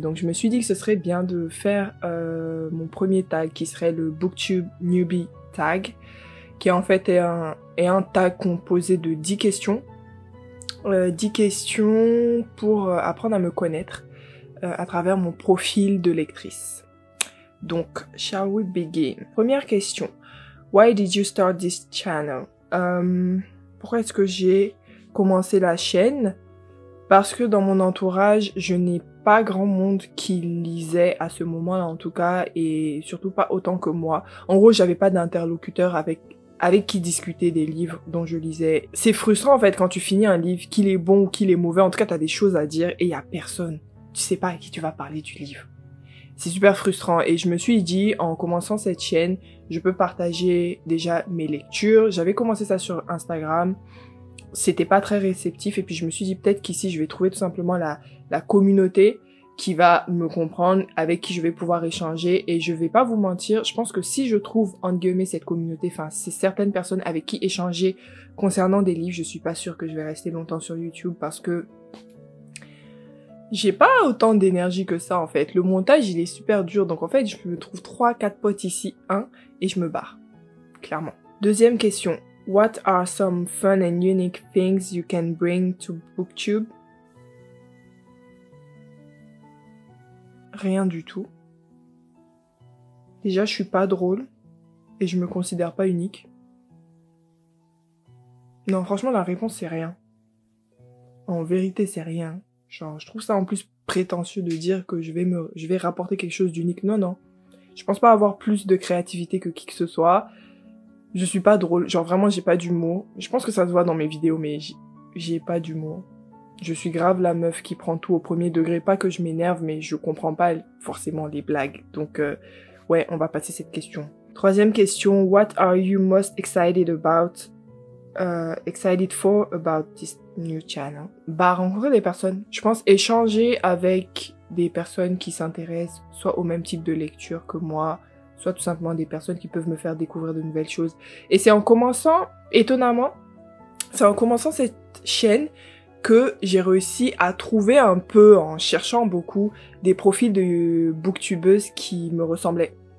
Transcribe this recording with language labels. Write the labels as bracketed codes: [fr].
[fr] Donc je me suis dit que ce serait bien de faire mon premier tag qui serait le Booktube Newbie Tag, qui en fait est un tag composé de 10 questions. 10 questions pour apprendre à me connaître à travers mon profil de lectrice. Donc, [en] shall we begin? [fr] Première question. [en] Why did you start this channel? [fr] Pourquoi est-ce que j'ai commencé la chaîne? Parce que dans mon entourage, je n'ai pas grand monde qui lisait à ce moment-là en tout cas, et surtout pas autant que moi. En gros, j'avais pas d'interlocuteur avec qui discuter des livres dont je lisais. C'est frustrant en fait quand tu finis un livre, qu'il est bon ou qu'il est mauvais, en tout cas t'as des choses à dire et y a personne. Tu sais pas à qui tu vas parler du livre. C'est super frustrant et je me suis dit, en commençant cette chaîne, je peux partager déjà mes lectures. J'avais commencé ça sur Instagram, c'était pas très réceptif et puis je me suis dit peut-être qu'ici je vais trouver tout simplement la communauté qui va me comprendre, avec qui je vais pouvoir échanger et je vais pas vous mentir, je pense que si je trouve entre guillemets cette communauté, enfin c'est certaines personnes avec qui échanger concernant des livres, je suis pas sûre que je vais rester longtemps sur YouTube parce que j'ai pas autant d'énergie que ça en fait. Le montage il est super dur donc en fait je me trouve 3-4 potes ici, et je me barre. Clairement. Deuxième question. [en] What are some fun and unique things you can bring to Booktube? [fr] Rien du tout. Déjà je suis pas drôle et je me considère pas unique. Non franchement la réponse c'est rien. En vérité c'est rien. Genre, je trouve ça en plus prétentieux de dire que je vais rapporter quelque chose d'unique. Non, non. Je pense pas avoir plus de créativité que qui que ce soit. Je suis pas drôle. Genre, vraiment, j'ai pas d'humour. Je pense que ça se voit dans mes vidéos, mais j'ai pas d'humour. Je suis grave la meuf qui prend tout au premier degré. Pas que je m'énerve, mais je comprends pas forcément les blagues. Donc, ouais, on va passer cette question. Troisième question. [en] What are you most excited about? Excited for about this new channel. [fr] Bah, rencontrer des personnes. Je pense échanger avec des personnes qui s'intéressent soit au même type de lecture que moi, soit tout simplement des personnes qui peuvent me faire découvrir de nouvelles choses. Et c'est en commençant, étonnamment, c'est en commençant cette chaîne que j'ai réussi à trouver un peu, en cherchant beaucoup, des profils de booktubeuses qui me ressemblaient.